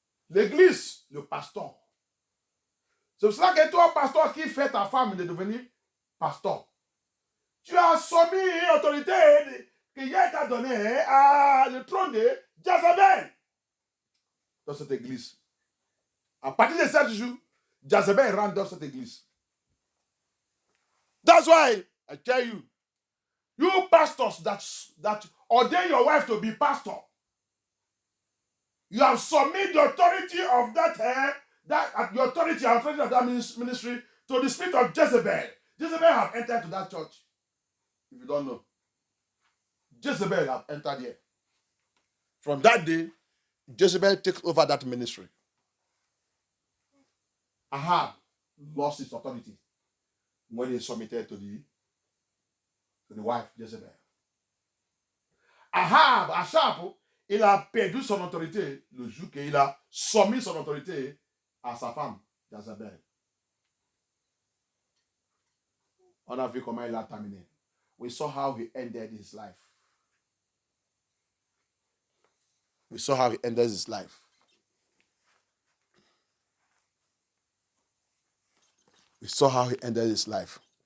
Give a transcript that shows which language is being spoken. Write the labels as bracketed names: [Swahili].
[French] L'église, le pasteur. C'est pour cela que toi, pasteur, qui fait ta femme de devenir pasteur, tu as soumis une autorité qui a été donnée à le trône de Jezebel dans cette église. À partir de 7 jours, Jezebel rentre dans cette église. [English] That's why I tell you, you pastors that ordain your wife to be pastor, you have submitted the authority of the authority of that ministry to the spirit of Jezebel. Jezebel have entered to that church. If you don't know, Jezebel have entered here. From that day, Jezebel takes over that ministry. Ahab lost his authority when he submitted to the wife Jezebel. [French] Achab, il a perdu son autorité le jour qu'il a soumis son autorité à sa femme Jezebel. On a vu comment il a terminé. [English] We saw how he ended his life. We saw how he ended his life. We saw how he ended his life.